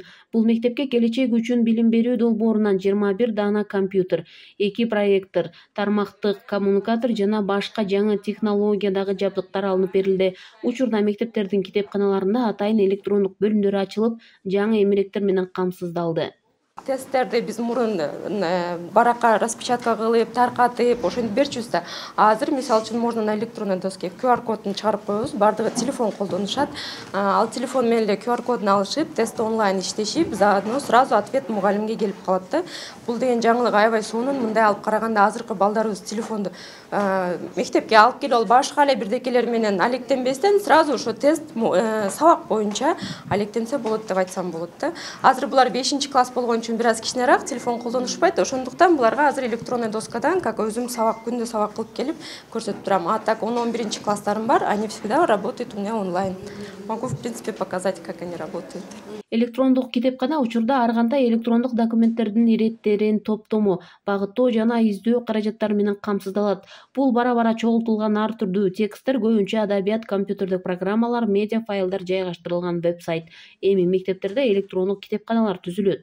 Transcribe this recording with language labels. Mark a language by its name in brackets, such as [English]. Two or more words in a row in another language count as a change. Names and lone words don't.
[Kyrgyz] Бул мектепке келечек үчүн билим берүү долбоорунан 21 даана компьютер, 2 проектор, тармактык коммуникатор жана башка жаңы технологиядагы жабдыктар алынып берилди. Учурда мектептердин китепканаларында атайын электрондук бөлүмдөр ачылып, жаңы эмеректер менен камсыздалды. Тесттерди биз мурун баракка распечатка кылып, таркатып, ошентип берчүбүз да. Азыр мисалы үчүн [Russian] можно на электронной доске [Kyrgyz] QR кодун чыгарып коебуз. Бардыгы телефон колдонушат. Ал телефон менен эле QR кодун алышып, тест онлайн иштешип, [Russian] заодно сразу ответ [Kyrgyz] мугалимге келип калат да. Бул деген жаңылык аябай сонун. Мындай алып караганда азыркы балдарыбыз телефонду мектепке алып келип, башка эле бирдекелер менен алектенбестен сразу ошо тест сабак боюнча алектенсе болот деп айтсам болот да. Азыр булар 5-класс болгон үчүн бир аз кичинераак телефон колдонушпайт. Ошондуктан буларга азыр электронный доскадан как өзүм сабак күндө сабак кылып келип көрсөтүп турам. А так 10-11 класстарым бар, [Russian] они всегда работают у меня онлайн. Могу в принципе показать, как они работают. [Kyrgyz] Электрондук китепкана учурда ар кандай электрондук документтердин иреттерин топтому, багыттоо жана издөө каражаттары менен камсыздалат. Бул бара-бара чогултулган ар түрдүү тексттер, көбүнчө адабият, компьютердик программалар, медиа файлдар жайгаштырылган веб-сайт. Эми мектептерде электрондук китепканалар түзүлөт.